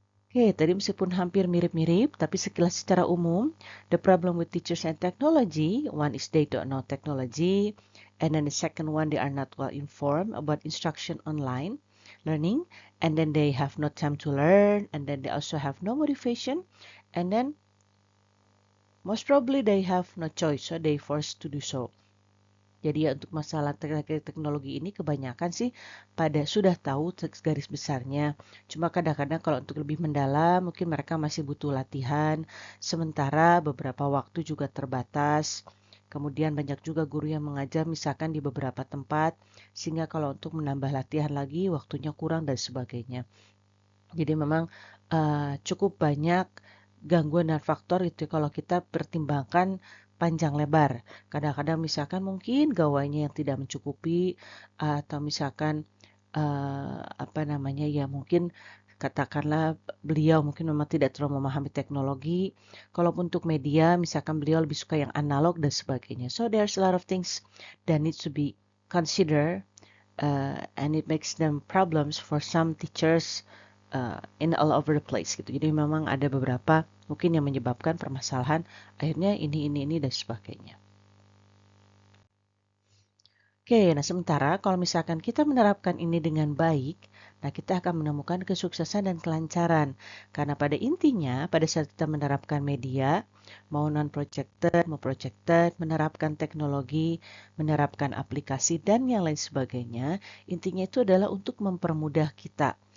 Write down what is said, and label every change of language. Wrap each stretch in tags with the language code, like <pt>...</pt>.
<id>Oke, tadi meskipun hampir mirip-mirip, tapi sekilas secara umum,</id> <en>the problem with teachers and technology, one is they don't know technology, and then the second one, they are not well informed about instruction online learning, and then they have no time to learn, and then they also have no motivation, and then most probably they have no choice, so they forced to do so.</en> <id>Jadi ya untuk masalah teknologi ini kebanyakan sih pada sudah tahu garis besarnya. Cuma kadang-kadang kalau untuk lebih mendalam mungkin mereka masih butuh latihan. Sementara beberapa waktu juga terbatas. Kemudian banyak juga guru yang mengajar misalkan di beberapa tempat. Sehingga kalau untuk menambah latihan lagi waktunya kurang dan sebagainya. Jadi memang cukup banyak gangguan dan faktor itu kalau kita pertimbangkan panjang lebar. Kadang-kadang misalkan mungkin gawainya yang tidak mencukupi atau misalkan apa namanya ya mungkin katakanlah beliau mungkin memang tidak terlalu memahami teknologi. Kalaupun untuk media misalkan beliau lebih suka yang analog dan sebagainya.</id> <en>So there's a lot of things that needs to be considered and it makes them problems for some teachers in all over the place gitu.</en> <id>Jadi memang ada beberapa mungkin yang menyebabkan permasalahan akhirnya ini dan sebagainya. Oke, nah sementara kalau misalkan kita menerapkan ini dengan baik, Nah, kita akan menemukan kesuksesan dan kelancaran. Karena pada intinya, pada saat kita menerapkan media, mau non-projected, mau projected, menerapkan teknologi, menerapkan aplikasi, dan yang lain sebagainya, intinya itu adalah untuk mempermudah kita.</id>